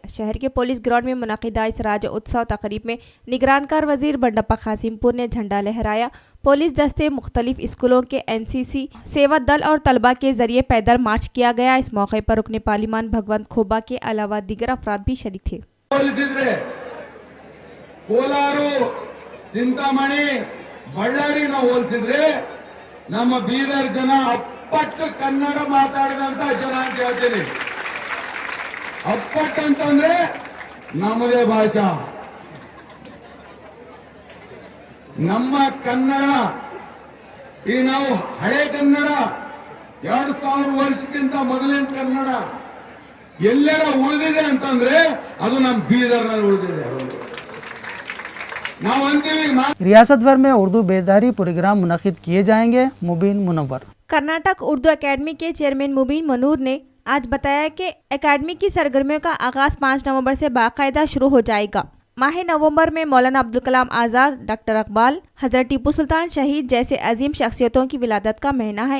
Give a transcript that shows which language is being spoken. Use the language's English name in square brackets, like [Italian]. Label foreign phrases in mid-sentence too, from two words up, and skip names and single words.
[Urdu] شہر کے پولیس گراؤنڈ میں منعقدہ اس راجیوتسو تقریب میں نگران کار وزیر بنڈپا کاشمپور نے جھنڈا لہرایا. پولیس دستے، مختلف اسکولوں کے NCC سیوا دل اور طلبہ کے ذریعے پیدل مارچ کیا گیا. اس موقع پر رکنِ پارلیمان بھگونت کھوبا کے علاوہ دیگر افراد بھی شریک تھے. [Kannada] ಕೋಲಾರು, ಚಿಂತಾಮಣಿ, ಬಳ್ಳಾರಿನ ಹೋಲಿಸಿದ್ರೆ ನಮ್ಮ ಬೀದರ್ ಜನ ಅಪ್ಪಟ್ಟು ಕನ್ನಡ ಮಾತಾಡಿದಂತ ಜನ ಅಂತ ಹೇಳ್ತೀನಿ. ಅಪ್ಪಟ್ಟು ಅಂತಂದ್ರೆ ನಮ್ಮದೇ ಭಾಷಾ, ನಮ್ಮ ಕನ್ನಡ. ಈ ನಾವು ಹಳೆ ಕನ್ನಡ 2000 ವರ್ಷಕ್ಕಿಂತ ಮೊದಲಿನ ಕನ್ನಡ ಎಲ್ಲರ ಉಳಿದಿದೆ ಅಂತಂದ್ರೆ ಅದು ನಮ್ಮ ಬೀದರ್ನಲ್ಲಿ ಉಳಿದಿದೆ. ನಾವು ಅಂತೀವಿ [Urdu] ریاست بھر میں اردو بیداری پروگرام منعقد کیے جائیں گے. मुबीन मुनव्वर। کرناٹک اردو اکیڈمی کے چیئرمین مبین منور نے آج بتایا کہ اکیڈمی کی سرگرمیوں کا آغاز 5 نومبر سے باقاعدہ شروع ہو جائے گا. ماہ نومبر میں مولانا عبدالکلام آزاد، ڈاکٹر اقبال، حضرت ٹیپو سلطان شہید جیسے عظیم شخصیتوں کی ولادت کا مہینہ ہے.